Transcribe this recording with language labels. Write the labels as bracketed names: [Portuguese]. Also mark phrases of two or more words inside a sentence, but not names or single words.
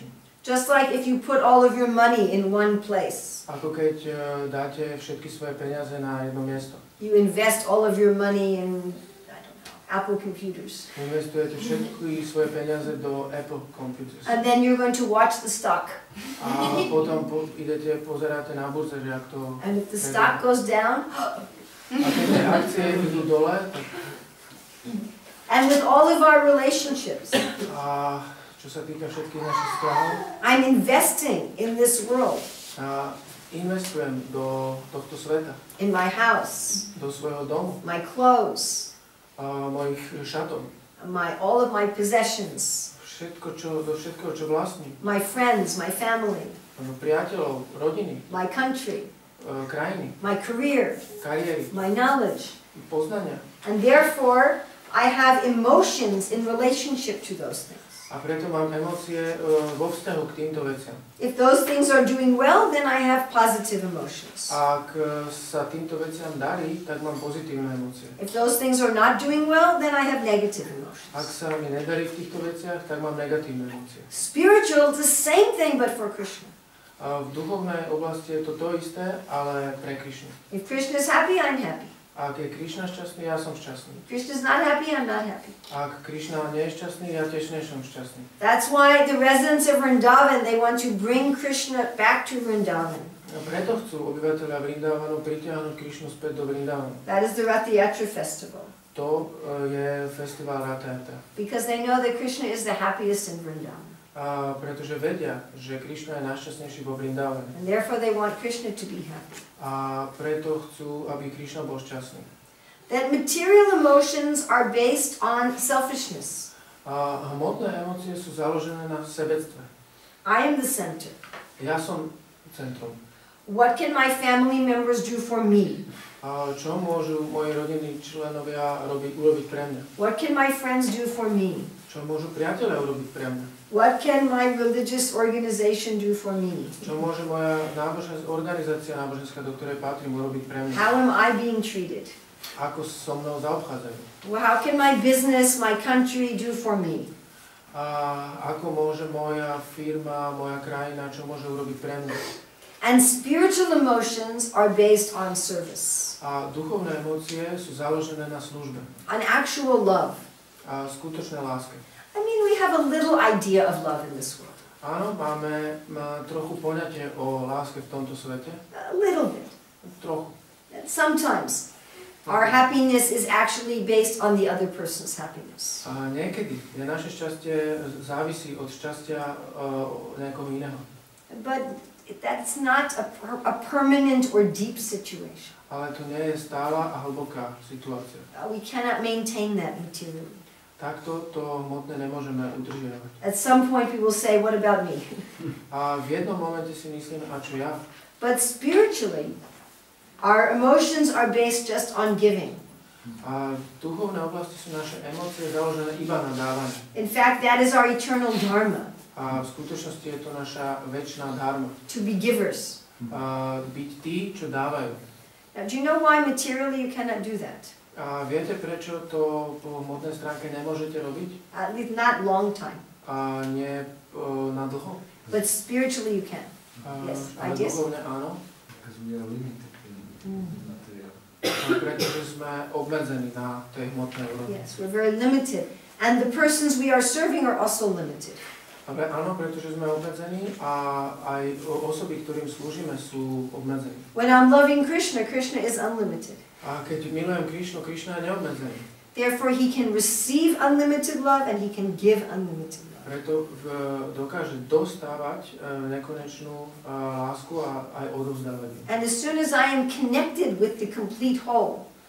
[English] Just like if you put all of your money in one place. [Slovak] Ako keď dáte všetky svoje peniaze na jedno miesto. [English] You invest all of your money in, I don't know, Apple computers. [Slovak] Investujete všetky svoje peniaze do Apple computers. [English] And then you're going to watch the stock. [Slovak] A potom idete, pozeráte na burze, že ak to... [English] And if the stock goes down... [Slovak] A keď tie akcie idú dole, tak... [English] And with all of our relationships. [Slovak] A čo sa týka všetkých našich vzťahov. [English] I'm investing in this world, [Slovak] A investujem do tohto sveta, [English] in my house, [Slovak] do svojho domu, [English] my clothes, [Slovak] mojich šatov, [English] all of my possessions, [Slovak] do všetkého, čo vlastním, [English] my friends, my family, [Slovak] priateľov, rodiny, [English] my country, [Slovak] krajiny, [English] my career, [Slovak] kariéry, [English] my knowledge. [Slovak] poznania. [English] And therefore, I have emotions in relationship to those things. [Slovak] A preto mám emócie vo vzťahu k týmto veciam. [English] If those things are doing well, then I have positive emotions. [Slovak] Ak sa týmto veciam darí, tak mám pozitívne emócie. [English] If those things are not doing well, then I have negative [Slovak] Ak [English] emotions. [Slovak] sa mi nedarí v týchto veciach, tak mám negatívne emócie. [English] Spiritual is the same thing, but for Krishna. [Slovak] A v duchovnej oblasti je to to isté, ale pre Krišnu. [English] If Krishna is happy, I'm happy. [Slovak] Ak je Krišna šťastný, ja som šťastný. [English] If Krishna is not happy, I'm not happy. [Slovak] Ak Krišna nie je šťastný, ja tiež nie som šťastný. [English] That's why the residents of Vrindavan, they want to bring Krishna back to Vrindavan. [Slovak] A preto chcú obyvateľia Vrindavanu pritiahnuť Krišnu späť do Vrindavanu. [English] That is the Rath Yatra festival. [Slovak] To je festival Ratha Yatra. [English] Because they know that Krishna is the happiest in Vrindavan. [Slovak] A pretože vedia, že Krišna je najšťastnejší vo Vrindavane. [English] And therefore they want Krishna to be happy. [Slovak] A preto chcú, aby Krišna bol šťastný. [English] That material emotions are based on selfishness. [Slovak] A hmotné emócie sú založené na sebectve. [English] I am the center. [Slovak] Ja som centrom. [English] What can my family members do for me? [Slovak] A čo môžu moji rodinní členovia urobiť pre mňa? [English] What can my friends do for me? [Slovak] Čo môžu priatelia urobiť pre mňa? [English] What can my religious organization do for me? [Slovak] Čo môže moja organizácia náboženská, do ktorej patrím, urobiť pre mňa? [English] How am I being treated? [Slovak] Ako so mnou zaobchádzajú? [English] Well, how can my business, my country do for me? [Slovak] A ako môže moja firma, moja krajina, čo môže urobiť pre mňa? [English] And spiritual emotions are based on service, [Slovak] A duchovné emócie sú založené na službe. [English] on actual love. [Slovak] A skutočné láske. [English] I mean, we have a little idea of love in this world. [Slovak] Áno, máme trochu poňatie o láske v tomto svete. [English] A little bit. [Slovak] Trochu. [English] Sometimes our happiness is actually based on the other person's happiness. [Slovak] A niekedy je naše šťastie závisí od šťastia nejakého iného. [English] But that's not a permanent or deep situation. [Slovak] Ale to nie je stála a hlboká situácia. [English] We cannot maintain that materially. [Slovak] Takto to hmotné nemôžeme udržiavať. [English] At some point we will say, what about me? [Slovak] A v jednom momente si myslíme, a čo ja? [English] But spiritually, our emotions are based just on giving. [Slovak] A v duchovnej oblasti sú naše emócie založené iba na dávanie. [English] In fact, that is our eternal dharma, [Slovak] A v skutočnosti je to naša večná dharma. [English] to be givers. [Slovak] Byť tí, čo dávajú. [English] Now, do you know why materially you cannot do that? [Slovak] A viete, prečo to po hmotnej stránke nemôžete robiť? [English] At least not long time. [Slovak] A nie na dlho? [English] But spiritually you can. Yes, [Slovak] Ale [English] I guess. [Slovak] duchovne áno. [English] Because we are limited in material. [Slovak] Pretože sme obmedzení na tej hmotnej úrovni. [English] Yes, we're very limited. And the persons we are serving are also limited. [Slovak] Áno, pretože sme obmedzení a aj osoby, ktorým slúžime, sú obmedzení. [English] When I'm loving Krishna, Krishna is unlimited. [Slovak] A keď milujem Krišnu, Krišna je neobmedzený. [English] Therefore, he can receive unlimited love and he can give unlimited love. [Slovak] Preto dokáže dostávať nekonečnú lásku a aj odovzdávať. [English] And as soon as I am connected with the complete whole,